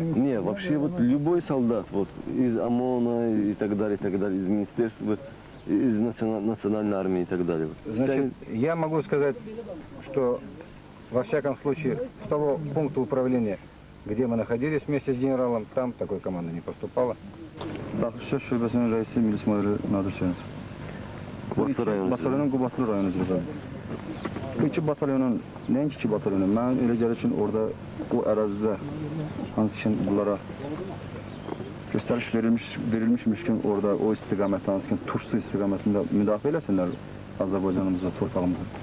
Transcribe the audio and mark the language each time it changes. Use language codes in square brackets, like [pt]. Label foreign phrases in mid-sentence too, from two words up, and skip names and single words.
[ru] Не, вообще вот любой солдат, вот из ОМОНа и так далее, из министерства, из национальной армии и так далее. Вот. Значит, я могу сказать, что во всяком случае с того пункта управления, где мы находились вместе с генералом, там такой команды не поступало. [az] Daxışlar Şöbəsinin rəisi milis müdiri Nadir Çener. Qubadlı rayonu. Batalyonun Qubadlı rayonu üzrə. Bu iki batalyonun, nəinki iki batalyonun, mən elə gəlir ki, orada o ərazidə hansı ki bunlara göstəriş verilmişmiş ki, orada o istiqamətdə, hansı ki Tursu istiqamətində müdafiə eləsinlər Azərbaycanımıza, torpağımıza.